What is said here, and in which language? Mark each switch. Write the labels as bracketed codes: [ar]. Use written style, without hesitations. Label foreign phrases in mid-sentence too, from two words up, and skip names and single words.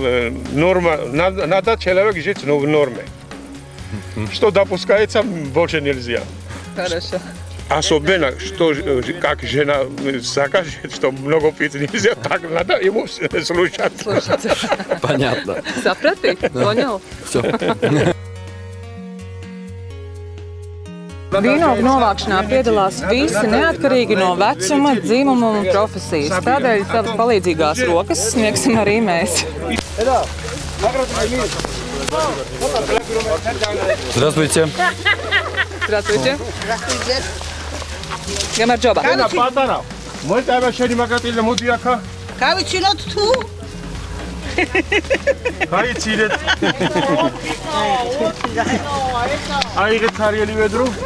[ru] Надо человек жить в норме. Что допускается, больше нельзя. Хорошо. Особенно, что как жена закажет, что много пить нельзя, так надо ему слушаться. Понятно. [lv] Saprati? Понял? [ru] Все. [lv] Vīnogu novākšanā piedalās visi neatkarīgi no vecuma, dzimuma un profesijas. Tādēļ savas palīdzīgās rokas sniegsim arī mēs. [ru] Здравствуйте. Здравствуйте. Гамарджоба. Кавичинот ту? Кайцилет. Айгет карьели ведру.